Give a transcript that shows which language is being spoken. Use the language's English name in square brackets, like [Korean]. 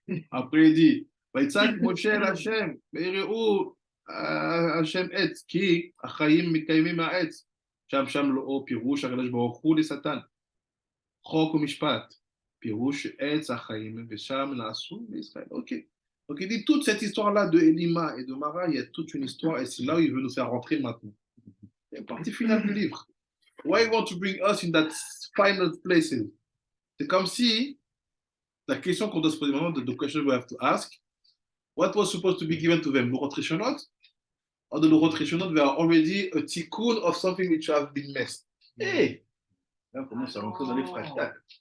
[French] Après, il dit, [Hebrew] Vaïtzak Moshe Hashem, Ve'ireu Hashem etz, ki achayim mikayimim ha'etz, שם לא פירוש הקדוש ברוך הוא לשטן, חוק ומשפט, פירוש עץ החיים, ושם נעשו לישראל. Ok. [French] Donc il dit toute cette histoire-là de Elimah et de Marah, il y a toute une histoire, et c'est là où il veut nous faire rentrer maintenant. C'est la partie finale du livre. [English] Why you want to bring us in that final places? [French] C'est comme si la question qu'on doit se poser maintenant, [English] the question we have to ask, what was supposed to be given to them? L'Urot Rishonot? Or the L'Urot Rishonot were already a tikkun of something which have been messed? Hey! [French] Là, on commence à rentrer dans les fractales.